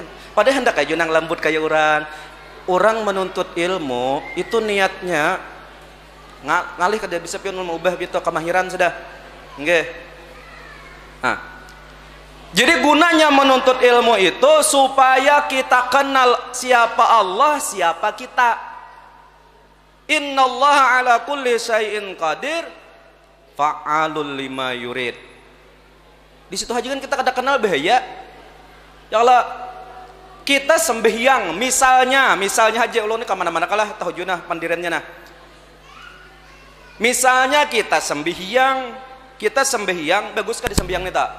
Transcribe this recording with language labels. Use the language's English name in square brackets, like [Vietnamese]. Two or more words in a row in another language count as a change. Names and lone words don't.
[Banjar] Padahal hendak kayak nang lembut kayak orang menuntut ilmu itu niatnya ngalih kada bisa pian mengubah gitu kamahiran sudah. Nggih. Nah. Jadi gunanya menuntut ilmu itu supaya kita kenal siapa Allah, siapa kita. [Arabic] إن الله على كل شيء قدير فعال لما يريد. [Banjar] Di situ aja kan kita kada kenal bahaya. Ya Allah, kita sembahyang misalnya aja ulun ni ka mana-mana kalah tahu junah pandirannya nah. Misalnya kita sembahyang, bagus kada sembahyang ni tak?